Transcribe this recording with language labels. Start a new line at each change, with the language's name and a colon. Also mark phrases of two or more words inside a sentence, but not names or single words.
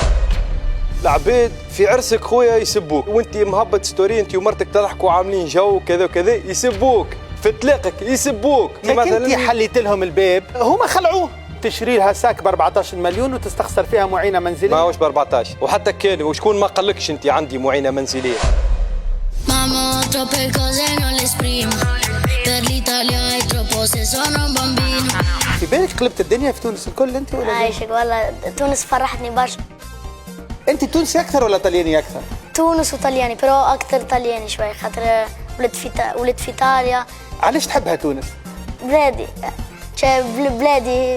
Arabic: العباد في عرسك خويا يسبوك، وانت مهبط ستوري انت ومرتك تضحكوا عاملين جو كذا وكذا، يسبوك في طلاقك يسبوك. مثلا انت حليت لهم الباب، هما خلعوه. تشري لها ساك ب 14 مليون وتستخسر فيها معينه منزليه. ما هوش ب 14، وحتى كان وشكون ما قالكش انت عندي معينه منزليه.
Italian: Mamma ho troppe cose non le esprimo. Per l'Italia è troppo se sono un bambino.
Arabic: في بالك قلبت الدنيا في تونس الكل انت ولا؟ عايشك والله، تونس فرحتني برشا. انت تونسي اكثر ولا طلياني اكثر؟ تونس وطلياني، برو اكثر طلياني شوي خاطر ولدت في ايطاليا. علاش تحبها تونس؟ بلادي، بلادي